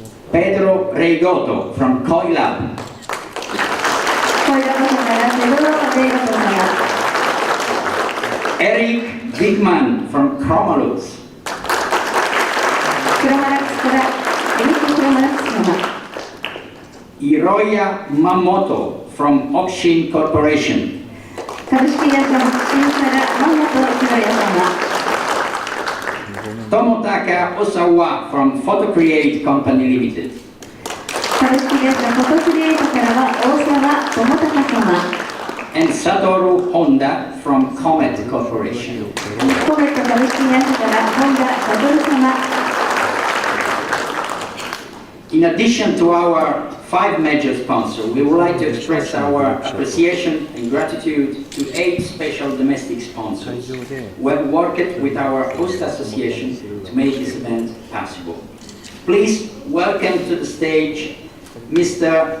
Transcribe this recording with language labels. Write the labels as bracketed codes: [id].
[en] Pedro Reigoto from Koilab. [ja] コイラボ様からペドロ・レイゴト様。 [en] Eric Bigman from Chromalux. [ja] クロマラックスからエリック・クロマラックス様。 [en] Hiroya Mamoto from Okshin Corporation. [ja] 株式会社北進からマモト・ヒロヤ様。 [en] Tomotaka Osawa from PhotoCreate Company Limited. [ja] 株式会社フォトクリエイトからは大沢智隆様。 [en] And Satoru Honda from Comet Corporation. [ja] コメット株式会社から本田悟様。 [en] In addition to our 5 major sponsors, we would like to express our appreciation and gratitude to 8 special domestic sponsors who have worked with our host association to make this event possible. Please welcome to the stage Mr.